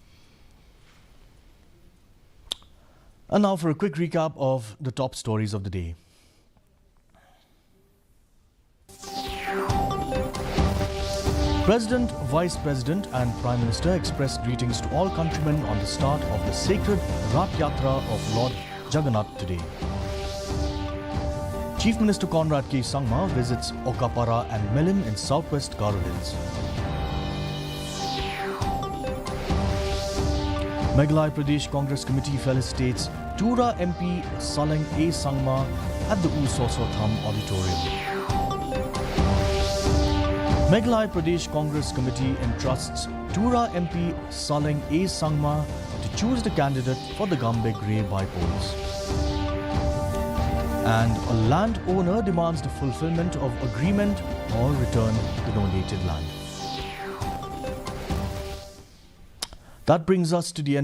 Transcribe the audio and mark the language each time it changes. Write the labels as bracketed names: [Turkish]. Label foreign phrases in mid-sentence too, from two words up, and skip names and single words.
[English] And now for a quick recap of the top stories of the day. President, Vice President and Prime Minister expressed greetings to all countrymen on the start of the sacred Rath Yatra of Lord Jagannath today. Chief Minister Conrad Sangma visits Okapara and Melim in southwest Garo Hills. Meghalaya Pradesh Congress Committee felicitates Tura MP Saleng A. Sangma at the Usoso Tham Auditorium. Meghalaya Pradesh Congress Committee entrusts Tura MP Saleng A. Sangma to choose the candidate for the Gambe Grey by polls. And a landowner demands the fulfillment of agreement or return the donated land. That brings us to the end of today's news.